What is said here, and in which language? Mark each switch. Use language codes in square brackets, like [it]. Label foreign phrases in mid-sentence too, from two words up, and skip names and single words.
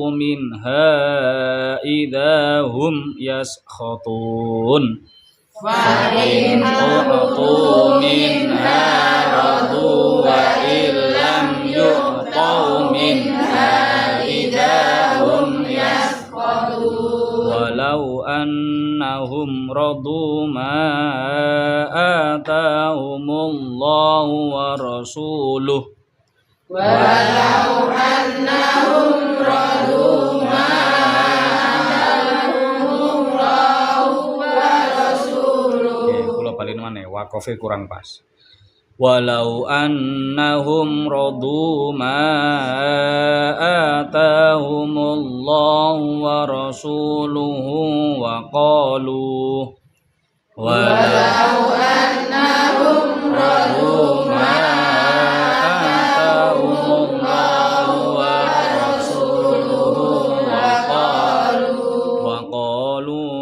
[ar] منها إذا هم يسخطون فإن أعطوا منها رضوا وإن لم يعطوا منها إذا هم يسخطون ولو أنهم رضوا ما آتاهم الله ورسوله ولو أنهم رضوا ما آتاهم الله ورسوله. [jv] Kula balen maneh wakofe kurang pas. [ar] ولو أنهم رضوا ما آتاهم الله ورسوله وقالوا ولو أنهم رضوا ما آتاهم الله ورسوله وقالوا